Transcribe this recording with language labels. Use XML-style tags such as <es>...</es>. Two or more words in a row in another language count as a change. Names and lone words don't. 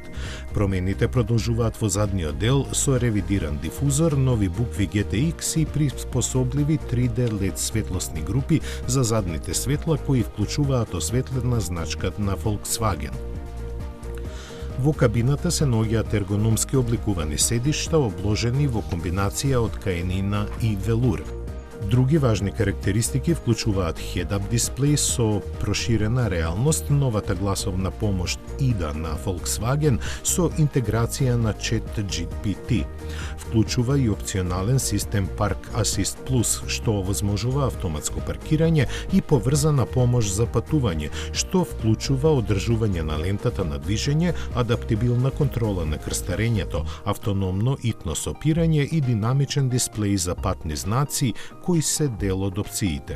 <mk>Промените продолжуваат во задниот дел со ревидиран дифузор, нови букви GTX и приспособливи 3D LED светлосни групи за задните светла кои вклучуваат осветлена значка на Volkswagen. Во кабината се наоѓаат ергономски обликувани седишта обложени во комбинација од ткаенина и велур. Други важни карактеристики вклучуваат head-up дисплеј со проширена реалност, новата гласовна помош IDA на Volkswagen со интеграција на ChatGPT. Вклучува и опционален систем Park Assist Plus, што овозможува автоматско паркирање и поврзана помош за патување, што вклучува одржување на лентата на движење, адаптибилна контрола на крстарењето, автономно итно сопирање и динамичен дисплеј за патни знаци, кои се дел од опциите.</mk>